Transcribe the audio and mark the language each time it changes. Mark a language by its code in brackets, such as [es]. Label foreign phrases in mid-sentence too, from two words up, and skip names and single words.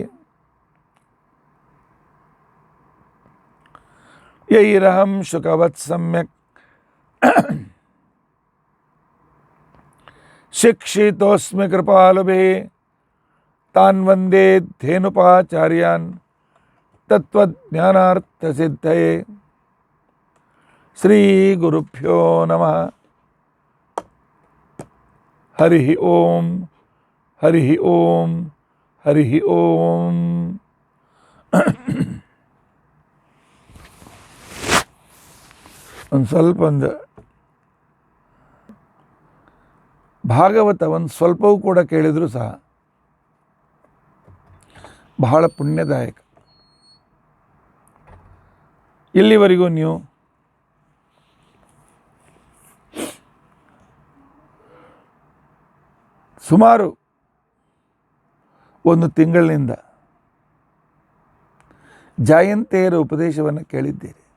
[sa] यैरहं शुकवत् सम्यक् शिक्षितोऽस्मि कृपालुभिः तान् वन्दे धेनुपाचार्यान् तत्त्वज्ञानार्थसिद्धये श्रीगुरुभ्यो नमः। हरिः ओम हरिः ओम हरिः ओम। [kn] ಒಂದು ಸ್ವಲ್ಪ ಭಾಗವತ ಒಂದು ಸ್ವಲ್ಪವೂ ಕೂಡ ಕೇಳಿದರೂ ಸಹ ಬಹಳ ಪುಣ್ಯದಾಯಕ. ಇಲ್ಲಿವರೆಗೂ ನೀವು ಸುಮಾರು ಒಂದು ತಿಂಗಳಿನಿಂದ ಜಯಂತಿಯರ ಉಪದೇಶವನ್ನು ಕೇಳಿದ್ದೀರಿ.